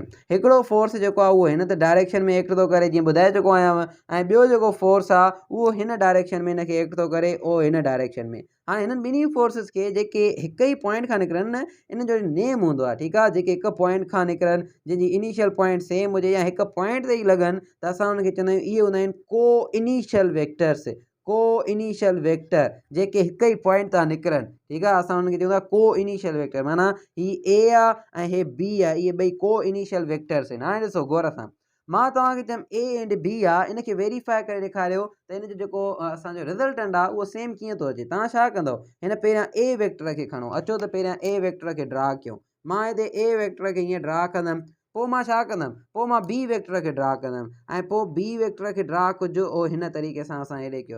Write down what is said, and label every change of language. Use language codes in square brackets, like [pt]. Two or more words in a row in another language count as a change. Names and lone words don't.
[sd] हिकिड़ो फोर्स जेको आहे उहो हिन त डायरेक्शन में एक्ट थो करे, जीअं ॿुधाए चुको आहियां, ऐं ॿियो जेको फोर्स आहे उहो हिन डायरेक्शन में हिनखे एक्ट थो करे, उहो हिन डायरेक्शन में। हाणे हिननि ॿिन्ही फोर्सिस खे जेके हिक ई पॉइंट खां निकिरनि न, इन जो नेम हूंदो आहे। ठीकु आहे, जेके हिकु पॉइंट खां निकिरनि, जंहिंजी [en] initial point [sd] सेम हुजे या हिकु पॉइंट ते ई लॻनि, त असां हुनखे चवंदा आहियूं इहे हूंदा आहिनि [en] co-initial vectors. co-initial vector [sd] जेके हिक ई पॉइंट था निकिरनि, ठीकु आहे, असां हुनखे चवंदा [en] co-initial vector, [sd] माना ही ए आहे ऐं हे बी आहे, इहे ॿई [en] co-initial vectors [sd] आहिनि। हाणे ॾिसो गौर सां, मां तव्हांखे चयुमि [en] A and B [sd] आहे, इनखे वेरीफाई करे ॾेखारियो त हिन जो जेको असांजो रिज़ल्टेंट आहे उहो सेम कीअं थो अचे। तव्हां छा कंदव, हिन पहिरियां [en] A vector [sd] खे खणो, अचो त पहिरियां [en] A vector [sd] खे ड्रा कयूं। मां हिते [en] A vector [sd] खे हीअं ड्रा कंदुमि, पोइ मां छा कंदुमि, पोइ मां [en] B vector [sd] खे ड्रा कंदुमि, ऐं पोइ [en] B vector [sd] खे ड्रा कुझु ओ हिन तरीक़े सां असां हेॾे कयो।